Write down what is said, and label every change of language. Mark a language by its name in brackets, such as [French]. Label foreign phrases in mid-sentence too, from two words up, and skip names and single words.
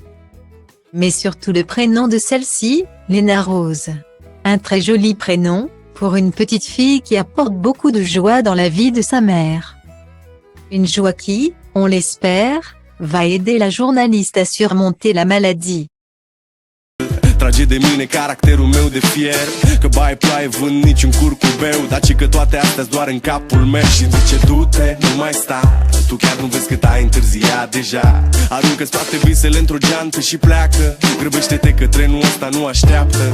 [French] Mais surtout le prénom de celle-ci, Léna Rose. Un très joli prénom, pour une petite fille qui apporte beaucoup de joie dans la vie de sa mère. Une joie qui, on l'espère, va aider la journaliste à surmonter la maladie. [Romanian] Trage de mine caracterul meu de fier, că bai ploaie vând niciun curcubeu, dar ci că toate astea-s doar în capul meu. Și zice du-te, nu mai sta, tu chiar nu vezi cât ai întârziat deja. Aruncă-ți toate visele într-o geantă și pleacă, grăbește-te că trenul ăsta nu așteaptă.